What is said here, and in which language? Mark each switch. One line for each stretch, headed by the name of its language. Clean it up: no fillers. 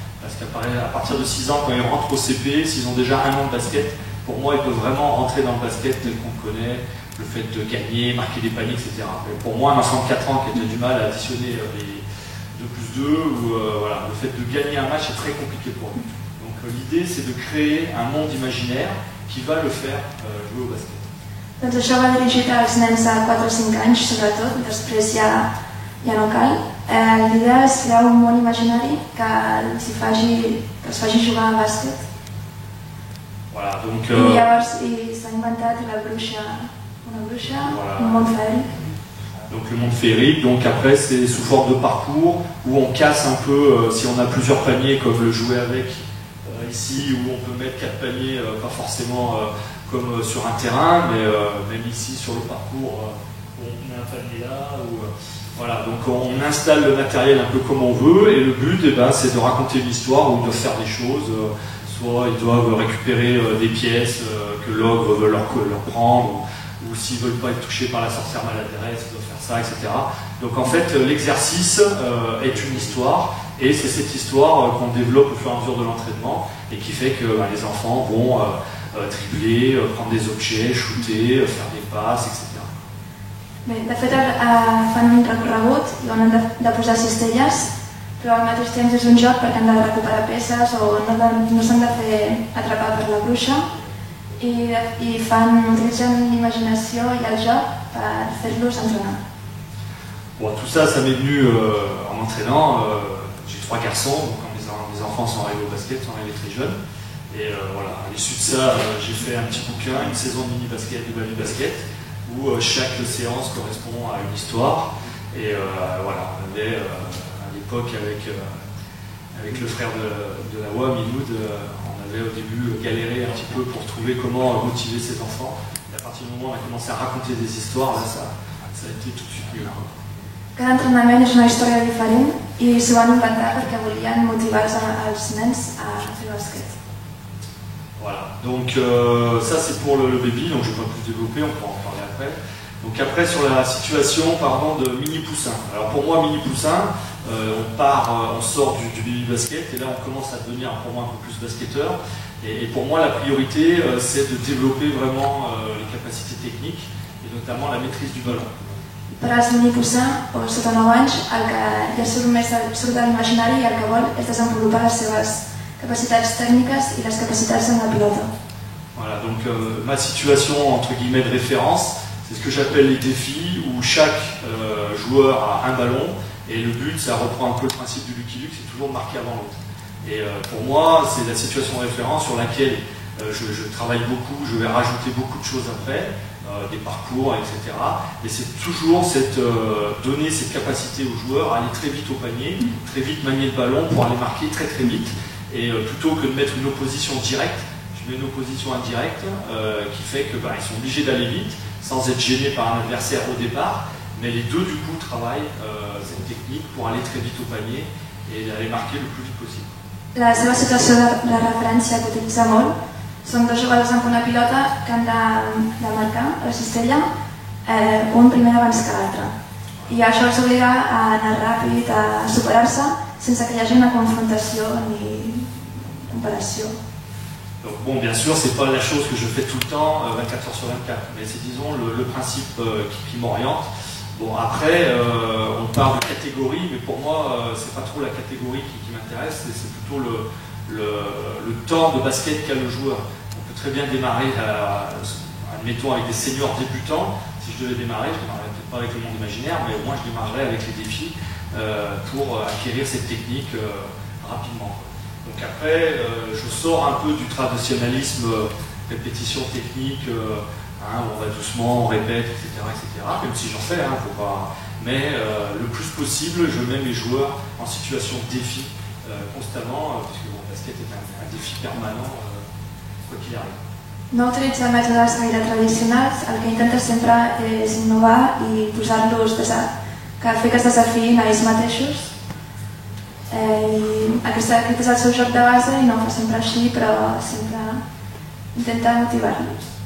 French: Parce qu'à partir de 6 ans, quand ils rentrent au CP, s'ils ont déjà 1 an de basket, pour moi ils peuvent vraiment rentrer dans le basket tel qu'on le connaît, le fait de gagner, marquer des paniers, etc. Mais pour moi, un enfant de 4 ans qui a du mal à additionner les 2+2, ou voilà, le fait de gagner un match est très compliqué pour lui. Donc l'idée c'est de créer un monde imaginaire qui va le faire jouer au basket.
Catalan: Doncs això va dirigit als nens de 4 o 5 anys, sobretot, després ja no cal. L'idea és crear un món imaginari que els faci jugar a bàsquet.
French: Voilà, donc,
Catalan: I llavors s'ha inventat una bruixa, voilà. Un món féerique.
French: Donc le monde féerique, donc après c'est sous forme de parcours où on casse un peu, si on a plusieurs paniers comme le jouer avec ici, où on peut mettre 4 paniers, pas forcément comme sur un terrain, mais même ici sur le parcours, on met un panier là, voilà, donc on installe le matériel un peu comme on veut, et le but c'est de raconter une histoire où ils doivent faire des choses, soit ils doivent récupérer des pièces que l'ogre veut leur prendre, ou s'ils ne veulent pas être touchés par la sorcière maladresse, ils doivent faire ça, etc. Donc en fait l'exercice est une histoire, et c'est cette histoire qu'on développe au fur et à mesure de l'entraînement, et qui fait que les enfants vont dribbler, prendre des objets, shooter, faire des passes, etc.
Catalan: Bé, de fet fan un recorregut i on han de posar cistelles, però al mateix temps és un joc perquè han de recuperar peces o no s'han de fer atrapar per la bruixa i utilitzen l'imaginació i el joc per fer-los entrenar.
French: Bon, tout ça, ça m'est venu en m'entraînant. J'ai 3 garçons, donc quand mes enfants sont arrivés au basket, sont arrivés très jeunes. Et voilà, à l'issue de ça, j'ai fait un petit bouquin, une saison de mini-basket, de baby-basket, où chaque séance correspond à une histoire. Et voilà, on avait à l'époque avec le frère de la WA, Miloud, on avait au début galéré un petit peu pour trouver comment motiver ses enfants. Et à partir du moment où on a commencé à raconter des histoires, là, ça a été tout de suite mieux.
Catalan: Cada entrenament és una història diferent i s'ho van inventar perquè volien motivar els nens a fer bàsquet.
French: Voilà, donc ça c'est pour le baby, donc je ne vais pas plus développer, on pourra en parler après. Donc après sur la situation de mini poussin. Alors pour moi mini poussin, on sort du baby basket et là on commence à devenir pour moi un peu plus basketteur. Et pour moi la priorité c'est de développer vraiment les capacités techniques et notamment la maîtrise du ballon.
Catalan: Per als mini poussin o sota 9 anys el que ja surt de l'imaginari i el que vol és desenvolupar les seves capacitats tècniques i les capacitats en la pilota.
French: Voilà, donc ma situation entre guillemets de référence, c'est ce que j'appelle les défis où chaque joueur a un ballon et le but, ça reprend un peu le principe du Lucky Luke, c'est toujours de marquer avant l'autre. Et pour moi, c'est la situation de référence sur laquelle je travaille beaucoup, je vais rajouter beaucoup de choses après, des parcours, etc. Et c'est toujours donner cette capacité aux joueurs à aller très vite au panier, très vite manier le ballon pour aller marquer très très vite. Et plutôt que de mettre une opposition directe, je mets une opposition indirecte qui fait qu'ils sont obligés d'aller vite sans être gênés par un adversaire au départ, mais les deux du coup travaillent cette technique pour aller très vite au panier et aller marquer le plus vite possible.
Catalan: La seva situació de referència que utilitza molt són dos jugadors amb una pilota que han de marcar la cistella un primer abans que l'altre. I això els obliga a anar ràpid, a superar-se sense que hi hagi una confrontació ni comparació.
French: Donc bon, bien sûr, c'est pas la chose que je fais tout le temps, 24 heures sur 24, mais c'est disons le principe qui m'oriente. Bon, après, on parle de catégorie, mais pour moi, c'est pas trop la catégorie qui m'intéresse, c'est plutôt le temps de basket qu'a le joueur. On peut très bien démarrer, admettons, avec des seniors débutants. Si je devais démarrer, je démarrerais peut-être pas avec le monde imaginaire, mais au moins je démarrerais avec les défis pour acquérir cette technique rapidement. Donc après, je sors un peu du traditionnalisme, répétition technique, on va doucement, on répète, etc. Même si j'en fais, faut pas. Mais le plus possible, je mets mes joueurs en situation de défi constamment, puisque le basket est un défi permanent, quoi qu'il arrive.
Catalan: No utilitza mètodes gaire tradicionals, el que intenta sempre és innovar i posar-los, fer que es desafiïn a ells mateixos. Aquest és el seu joc de base i no ho fa sempre així, però sempre intenta motivar-los.